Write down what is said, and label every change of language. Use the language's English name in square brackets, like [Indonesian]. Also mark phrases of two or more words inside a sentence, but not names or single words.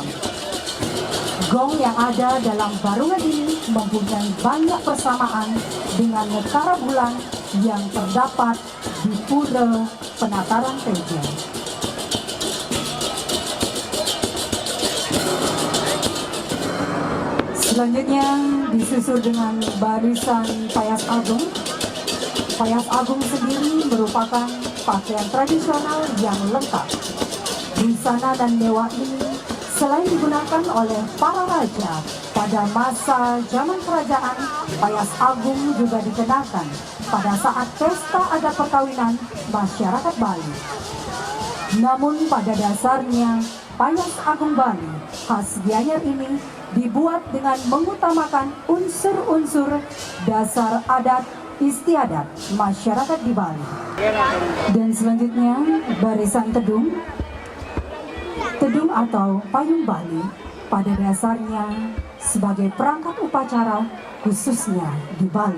[Indonesian] Gong yang ada dalam barungan ini mempunyai banyak persamaan dengan nekara bulan yang terdapat di Pura Penataran Pejeng. Selanjutnya disusul dengan barisan payas agung. Payas agung sendiri merupakan pakaian tradisional yang lengkap. Busana dan dewa ini selain digunakan oleh para raja pada masa zaman kerajaan, payas agung juga dikenakan pada saat pesta adat perkawinan masyarakat Bali. Namun pada dasarnya, payas agung Bali khas Gianyar ini dibuat dengan mengutamakan unsur-unsur dasar adat istiadat masyarakat di Bali. Dan selanjutnya barisan tedung. Tedung atau payung Bali pada dasarnya sebagai perangkat upacara khususnya di Bali.